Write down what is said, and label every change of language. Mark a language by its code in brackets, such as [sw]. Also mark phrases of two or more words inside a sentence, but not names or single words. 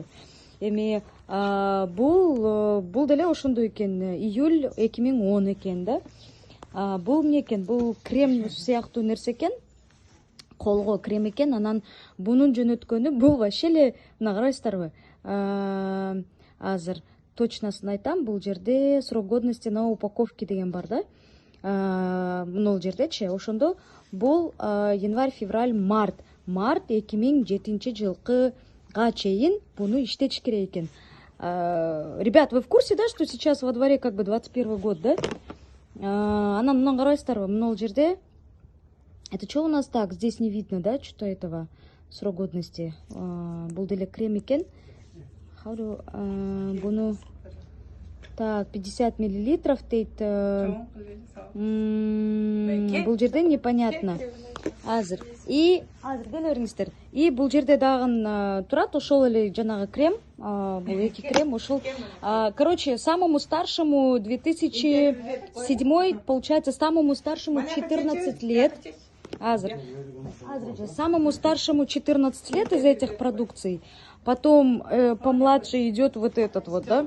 [ky] Эми бул деле ошондой экен, июль 2010 экен, да. Бул эмне экен? Бул крем сыяктуу нерсе экен, колго крем экен. Анан бунун жөнөткөнү бул вообще эле, мына карайсыздарбы, азыр точносын айтам, бул жерде [ru] срок годности на упаковке [ky] деген бар, да. Мына жердечи, ошондо бул январь, февраль, март 2007 жылкыга чейин буну иштетиш керек экен. [ru] Ребят, вы в курсе, да, что сейчас во дворе как бы 21 год, да? [ky] Анан мына карайсыздарбы, мына жерде. [ru] Это что у нас так? Здесь не видно, да, что-то этого срок годности. [ky] Бул деле крем экен. Буну так 50 миллилитров дейт. Бул жерде непонятно. Азыр. И азыр келе бериңиздер. И бул жерде дагы турат ошол эле жанагы крем. Бул эки крем ошол. [ru] Короче, самому старшему 2007, получается, самому старшему 14 лет. [ky] Азыр же [ru] самому старшему 14 лет из этих продукций. Потом помладше идет вот этот вот, да?